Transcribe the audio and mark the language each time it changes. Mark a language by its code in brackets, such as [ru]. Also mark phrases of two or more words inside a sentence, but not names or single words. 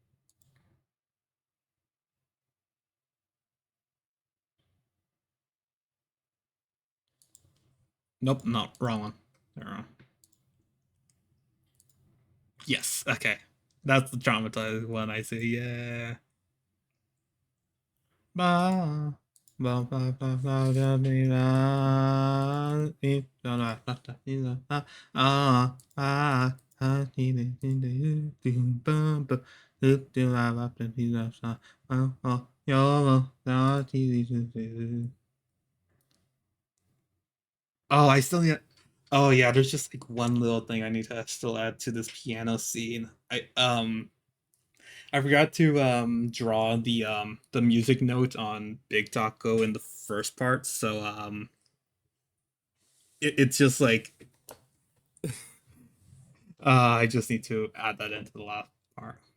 [en] Nope, not wrong one. There. Yes, okay. That's the traumatized one I see. Yeah. Ba, ba, ba, ba, ba, da, di, da, di, da, da, da, da, di, da, da, ah, ah, ah, di, di, di, di, di, ba, ba, di, di, la, la, da, di, da, sa, ah, ah, yo, lo, da, di, di, di, di. Oh, I still need. Oh yeah, there's just like one little thing I need to still add to this piano scene. I forgot to draw the music note on Big Taco in the first part, so it's just like I just need to add that into the last part.